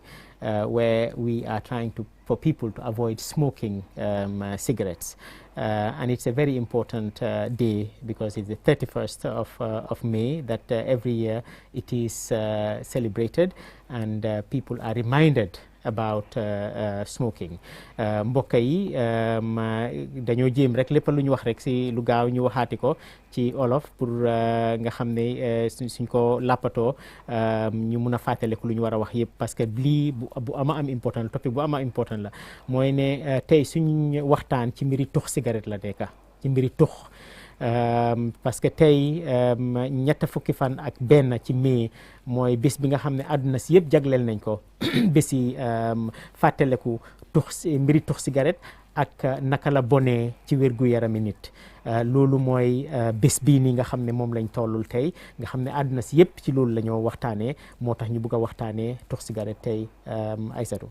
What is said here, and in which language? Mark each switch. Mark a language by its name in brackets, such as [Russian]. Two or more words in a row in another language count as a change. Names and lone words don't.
[English] Where we are trying for people to avoid smoking cigarettes. And it's a very important day because it's the 31st of May that every year it is celebrated, and people are reminded about smoking. [Wolof] Mbokk yi dañoo jéem rek lépp lu ñu wax rek ci lu gaaw ñu waxaati ko ci olof pour nga xam ne suñ ko làppatoo ñu mun a fàttaliku lu ñu war a wax yëpp, [French] parce que [Wolof] lii bu ama am important la, topic bu ama important la. Mooy ne tey suñ waxtaan ci mbiri tux cigarette la nekka, ci mbiri tux [French] parce que [Wolof] tey ñett fukki fan ak benn ci mai mooy bés bi nga xam ne àdduna si yëpp jagleel nañ ko bési fàttaleku mbiri tux cigarette ak naka la bonee ci wérgu yarami nit loolu mooy bés bii nii nga xam ne moom lañ tollul tey nga xam ne àdduna si yëpp ci loolu la ñoo waxtaanee moo tax ñu bugg a waxtaanee tux cigarette tey Aissatou.